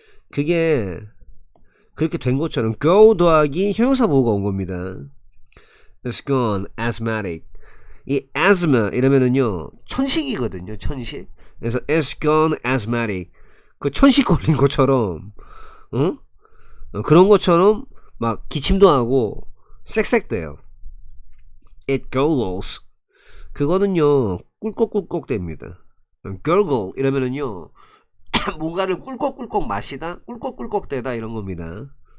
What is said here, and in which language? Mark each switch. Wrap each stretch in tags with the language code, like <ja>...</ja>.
<ko>그게 그렇게 된 것처럼 go 더하기 형용사 보호가 온 겁니다.</ko> <en>It's gone asthmatic.</en> <ko>이 asthma 이러면은요 천식이거든요. 천식.</ko> <en>그래서 it's gone asthmatic.</en> <ko>그 천식 걸린 것처럼 그런 것처럼 막 기침도 하고 쌕쌕대요.</ko> <en>It gurgles.</en> <ko>그거는요 꿀꺽꿀꺽 됩니다. gurgle 이러면은요 뭔가를 꿀꺽꿀꺽 마시다, 꿀꺽꿀꺽 대다 이런 겁니다.</ko>